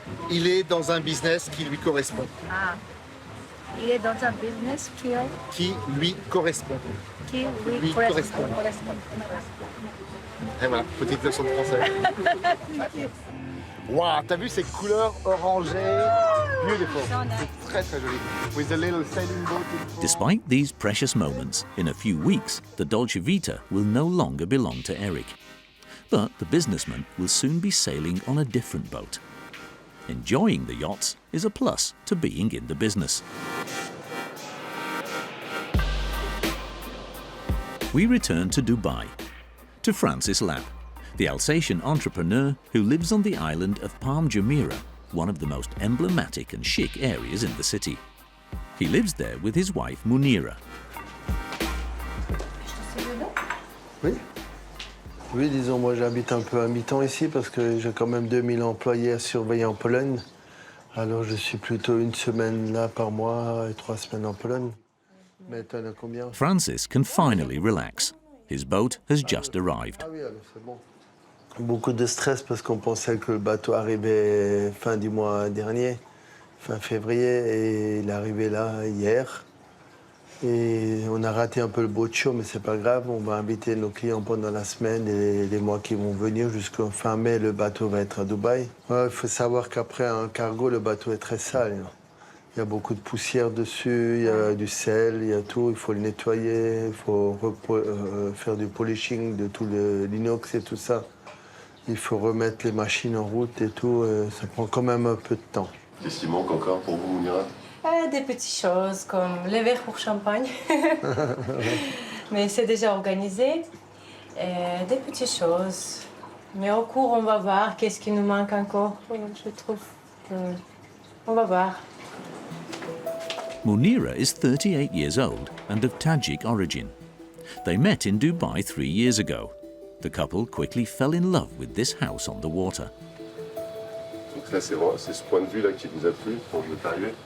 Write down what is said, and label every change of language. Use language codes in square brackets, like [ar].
[fr] Il est dans un business qui lui correspond. Ah. Il est dans un business qui lui correspond. Qui lui correspond. Et voilà, petite leçon de français. Waouh, t'as vu ces couleurs orangées? [en] Beautiful. [fr] C'est très très joli. [en] With a little sailing boat. Despite these precious moments, in a few weeks, the Dolce Vita will no longer belong to Eric. But the businessman will soon be sailing on a different boat. Enjoying the yachts is a plus to being in the business. We return to Dubai, to Francis Lapp, the Alsatian entrepreneur who lives on the island of Palm Jumeirah, one of the most emblematic and chic areas in the city. He lives there with his wife Munira. [fr] Oui. Oui, disons, moi j'habite un peu à mi-temps ici parce que j'ai quand même 2000 employés à surveiller en Pologne. Alors je suis plutôt une semaine là par mois et 3 semaines en Pologne. Mais t'en as combien? [en] Francis can finally relax. His boat has just arrived. [fr] Ah oui, alors c'est bon. Beaucoup de stress parce qu'on pensait que le bateau arrivait fin du mois dernier, fin février, et il est arrivé là hier. Et on a raté un peu le boat show, mais c'est pas grave. On va inviter nos clients pendant la semaine et les mois qui vont venir. Jusqu'au fin mai, le bateau va être à Dubaï. Il faut savoir qu'après un cargo, le bateau est très sale. Il y a beaucoup de poussière dessus, il y a du sel, il y a tout. Il faut le nettoyer, il faut faire du polishing de tout l'inox et tout ça. Il faut remettre les machines en route et tout. Ça prend quand même un peu de temps. Qu'est-ce qui manque encore pour vous, Munira? Des petites choses comme les verres pour champagne. Mais c'est déjà organisé. Des petites choses. Mais au cours, on va voir qu'est-ce qui nous manque encore. Je trouve on va voir. [en] Munira is 38 years old and of Tajik origin. They met in Dubai 3 years ago. The couple quickly fell in love with this house on the water. [fr] Donc là, c'est ce point de vue-là qui vous a plu quand vous êtes arrivé?